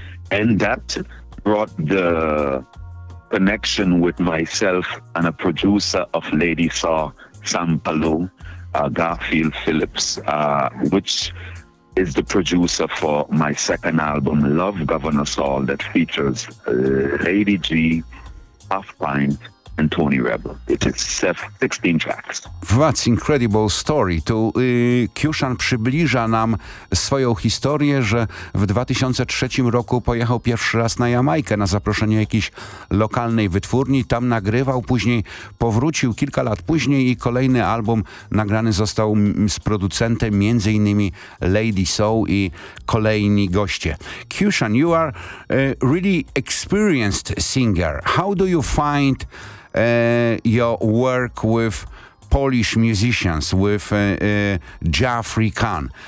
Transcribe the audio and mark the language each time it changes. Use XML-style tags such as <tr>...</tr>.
<en>And that brought the connection with myself and a producer of Lady Saw, Sam Palou, Garfield Phillips, which is the producer for my second album, Love Governor Saul, that features Lady G, Half Pint, and Tony Rebel. It is 16 tracks. That's incredible story.</en> <pl>To Kiuszan przybliża nam swoją historię, że w 2003 roku pojechał pierwszy raz na Jamajkę na zaproszenie jakiejś lokalnej wytwórni. Tam nagrywał, później powrócił kilka lat później i kolejny album nagrany został z producentem, między innymi Lady Soul i kolejni goście.</pl> <en>Kiuszan, you are a really experienced singer. How do you find your work with Polish musicians, with Jafri Khan?</en>